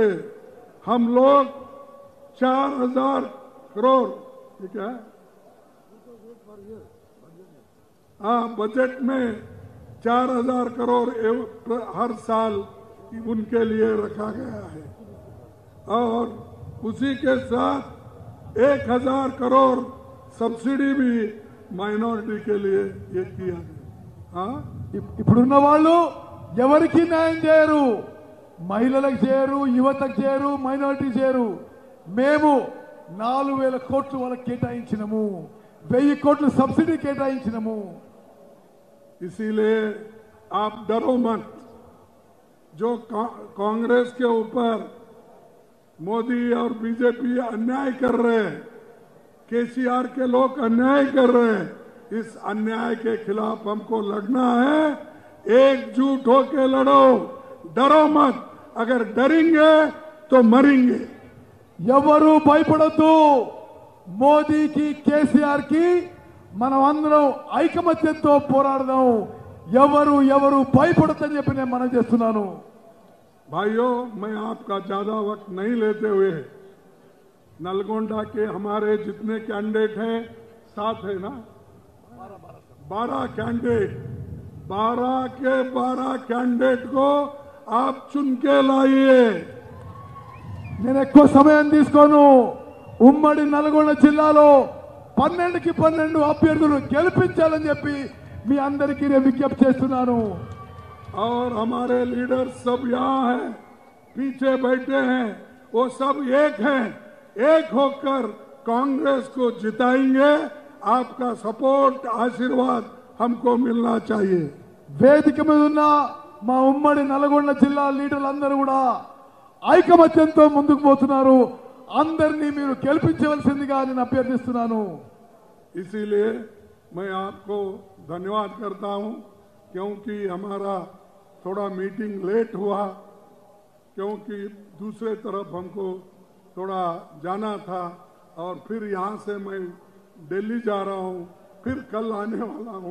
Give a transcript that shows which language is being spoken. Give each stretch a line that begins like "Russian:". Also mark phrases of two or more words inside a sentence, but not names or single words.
Hindi: हम लोग 4,000 करोड़, ठीक है, हाँ, बजट में 4,000 करोड़ हर साल उनके लिए रखा गया है, और उसी के साथ 1,000 करोड़ सब्सिडी भी माइनॉरिटी के लिए ये किया गया. हाँ,
Telugu: ఇప్పుడున్న వాళ్ళు ఎవరికి న్యాయం చేయరు, మహిళలకు చేయరు, యువతకు చేయరు, మైనారిటీ చేయరు. మేము 4,000 కోట్లు వాళ్ళకి కేటాయించినము, 1,000 కోట్లు సబ్సిడీ కేటాయించినము.
Hindi: इसीलिए आप डरो मत. जो कांग्रेस के ऊपर मोदी और बीजेपी अन्याय कर रहे हैं, केसीआर के लोग अन्याय कर रहे हैं, इस अन्याय के खिलाफ हमको लड़ना है. एकजुट होके लड़ो, डरो मत. अगर डरेंगे तो मरेंगे.
Telugu: ఎవరు భయపడొద్దు. మోదీకి, కేసీఆర్ కి మనం అందరం ఐకమత్యంతో పోరాడదాం. ఎవరు భయపడొద్దని చెప్పి నేను మనం చేస్తున్నాను.
Hindi: भाइयों, मैं आपका ज्यादा वक्त नहीं लेते हुए, नलगोंडा के हमारे जितने कैंडिडेट हैं, 7 है ना, 12 कैंडिडेट 12 के 12 कैंडिडेट को आप चुन के लाइए।
Telugu: నేను ఎక్కువ సమయం తీసుకోను. ఉమ్మడి నల్గొండ జిల్లాలో 12కి 12 అభ్యర్థులు గెలిపించాలని చెప్పి మీ అందరికీ నేను విజ్ఞప్తి చేస్తున్నాను.
Hindi: और हमारे लीडर सब यहाँ हैं, पीछे बैठे हैं, वो सब एक हैं, एक होकर कांग्रेस को जिताएंगे। आपका सपोर्ट आशीर्वाद हमको मिलना चाहिए।
Telugu: వేదిక మీద ఉన్న మా ఉమ్మడి నల్గొండ జిల్లా లీడర్లందరూ కూడా ఐకమత్యంతో ముందుకు పోతున్నారు. అందరినీ మీరు గెలిపించవలసిందిగా నేను అభ్యర్థిస్తున్నాను.
Hindi: इसीलिए मैं आपको धन्यवाद करता हूं, क्योंकि हमारा थोड़ा मीटिंग लेट हुआ, क्योंकि दूसरे तरफ हमको थोड़ा जाना था और फिर यहाँ से मैं दिल्ली जा रहा हूँ, फिर कल आने वाला हूँ।